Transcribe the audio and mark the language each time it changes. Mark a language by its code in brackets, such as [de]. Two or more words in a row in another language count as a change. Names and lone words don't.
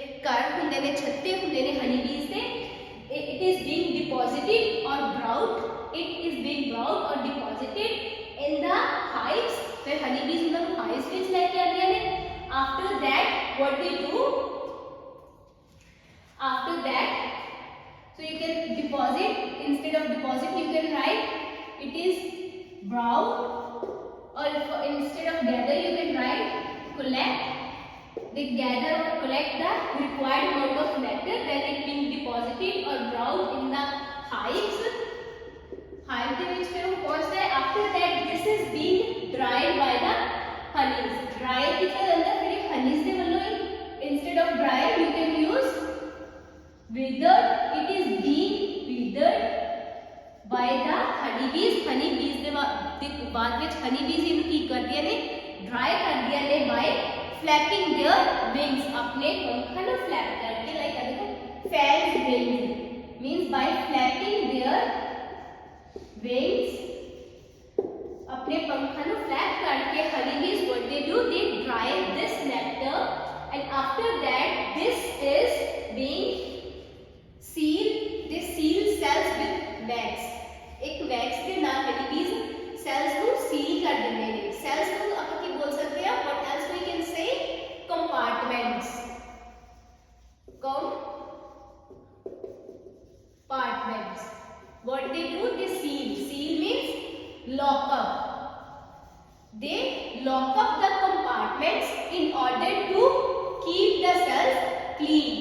[pa] ਘਰ ਹੁੰਦੇ ਨੇ, ਛੱਤੇ ਹੁੰਦੇ ਨੇ [en] honey bees [pa] ਦੇ, [en] it is being deposited or brought, it is being brought or deposited in the hives, where honey bees [pa] ਉਹਨਾਂ ਨੂੰ hives ਵਿੱਚ ਲੈ ਕੇ ਆਉਂਦੀਆਂ ਨੇ. [en] After that what they do, after that, so you can deposit, instead of deposit you can write it is brought, or instead of gather you can write collect. They gather or collect the required amount of nectar, then it being deposited or brought in the hives. [pa] Hive ਦੇ ਵਿੱਚ ਫਿਰ ਉਹ ਪਹੁੰਚਦਾ ਹੈ. [en] After that this is being dried by the honeys. [pa] Dry ਕੀਤਾ ਜਾਂਦਾ ਫਿਰ honeys ਦੇ ਵੱਲੋਂ ਹੀ. [en] Instead of dried you can use withered. It is being withered by the honeybees. [pa] Honeybees ਦੇ ਬਾਅਦ ਵਿੱਚ honeybees ਇਹਨੂੰ ਕੀ ਕਰਦੀਆਂ ਨੇ, dry ਕਰਦੀਆਂ ਨੇ [en] by flapping their wings. [hi] अपने पंखों को flap करके, [en] like देखो fans wings means by flapping their wings, [hi] अपने पंखों को flap करके [en] honeybees what they do, they dry this nectar, and after that this is being sealed. They seal cells with wax. [hi] एक wax के नाल honeybees cells को seal कर देते हैं. Cells को आप क्या बोल सकते हैं? [en] What else we can say? Compartments. Compartments. What they do? They seal. Seal means lock up. They lock up the compartments in order to keep the cells clean.